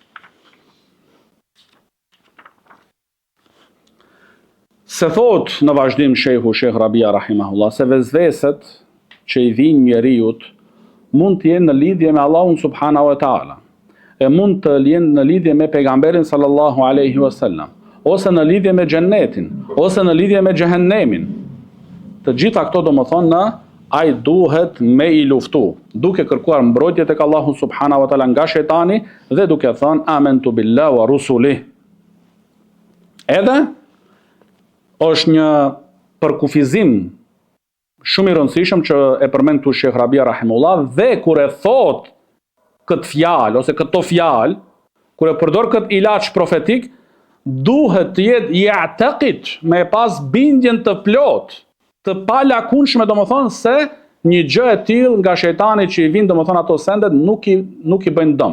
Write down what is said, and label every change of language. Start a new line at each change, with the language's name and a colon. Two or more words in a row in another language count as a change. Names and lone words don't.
Albanian: Se thot në vazhdim Sheikh Rabia rahimahullah, se vezveset që i vijnë njeriut mund të jenë në lidhje me Allahun
Arabic: سبحانه وتعالى,
Albanian: e mund të jenë në lidhje me pejgamberin
Arabic: صلى الله عليه وسلم,
Albanian: ose në lidhje me xhennetin, ose në lidhje me xhehenemin. Të gjitha këto domethënë ai duhet me i luftu, duke kërkuar mbrojtje tek Allahu
Arabic: سبحانه وتعالى
Albanian: nga shejtani dhe duke thënë
Arabic: آمنت بالله ورسله.
Albanian: Edhe është një përkufizim shumë i rëndësishëm që e përmend tu Sheikh Rabia rahimullah, dhe kur e thot këtë fjalë ose këto fjalë, kur e përdor këtë ilaç profetik, duhet të jetë ya'taqid, me pas bindjen të plot, të palakunshme, domethënë se një gjë e tillë nga shejtani që i vin domethënë ato sendet nuk i bëjnë dëm.